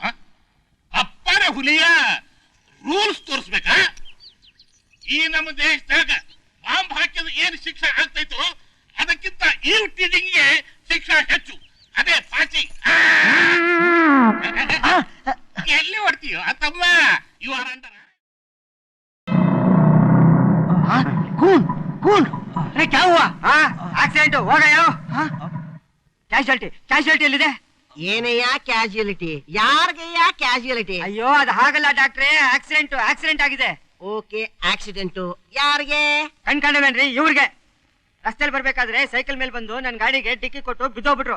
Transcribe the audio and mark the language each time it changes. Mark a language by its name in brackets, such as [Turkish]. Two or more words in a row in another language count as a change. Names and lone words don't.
[Kannada] ಅಪ್ಪನೇ ಹುಲಿಯ ರೂಲ್ಸ್ ತೋರಿಸ್ಬೇಕಾ? ಈ ನಮ್ಮ ದೇಶದಾಗ ಬಾಂಬ್ ಹಾಕಿದ ಏನ್ ಶಿಕ್ಷೆ ಆಗ್ತೈತೋ ಅದಕ್ಕಿಂತ ಈ ಟೀಚಿಂಗ್ಗೆ ಶಿಕ್ಷೆ ಹೆಚ್ಚು. ಅದೇ ಫಾಸಿ. ಎಲ್ಲಿ ಹೊಡ್ತೀಯೋ ತಮ್ಮ? [English] You are under. [Hindi] कौन कौन? अरे क्या हुआ? ಆಕ್ಸಿಡೆಂಟ್ हो गया. [Kannada] ಕ್ಯಾಶುಯಾಲಿಟಿ ಎಲ್ಲಿದೆ? ಏನಯ್ಯ ಕ್ಯಾಶುಯಾಲಿಟಿ? ಯಾರಿಗಯ್ಯ ಕ್ಯಾಶುಯಾಲಿಟಿ? ಅಯ್ಯೋ ಅದು ಹಾಗಲ್ಲ ಡಾಕ್ಟ್ರೆ, ಆಕ್ಸಿಡೆಂಟ್ ಆಗಿದೆ. ಓಕೆ, ಆಕ್ಸಿಡೆಂಟ್ ಯಾರಿಗೆ? ಕಣ್ಕಂಡವೇನ್ರಿ ಇವ್ರಿಗೆ. ರಸ್ತೆಯಲ್ಲಿ ಬರ್ಬೇಕಾದ್ರೆ ಸೈಕಲ್ ಮೇಲೆ ಬಂದು ನನ್ನ ಗಾಡಿಗೆ ಡಿಕ್ಕಿ ಕೊಟ್ಟು ಬಿದ್ದೋಗ್ಬಿಟ್ರು.